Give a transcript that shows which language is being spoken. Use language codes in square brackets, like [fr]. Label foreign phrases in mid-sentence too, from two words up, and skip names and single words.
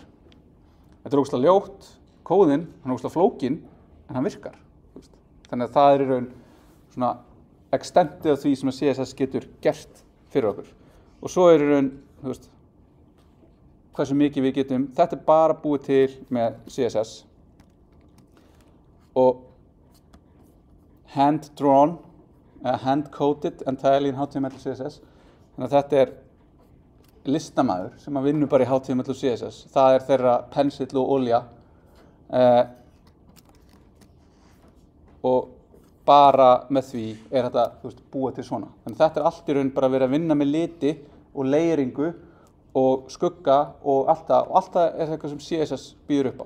[is] Þetta ógeðslega ljótt, kóðinn, hann ógeðslega flókinn, en hann virkar. Þannig að það í raun svona extendið af því sem að CSS getur gert fyrir okkur. Og svo í raun, hversu mikið við getum, þetta bara búið til með CSS og [en] hand-drawn, hand-coded entirely in HTML [is] og CSS. Þannig að þetta listamaður sem að vinnur bara í HTML og CSS. Það þeirra pensill og olja. Og bara með því þetta búið til svona. Þannig að þetta allt í raun bara verið að vinna með liti og layeringu og skugga og allt það eitthvað sem CSS býður upp á.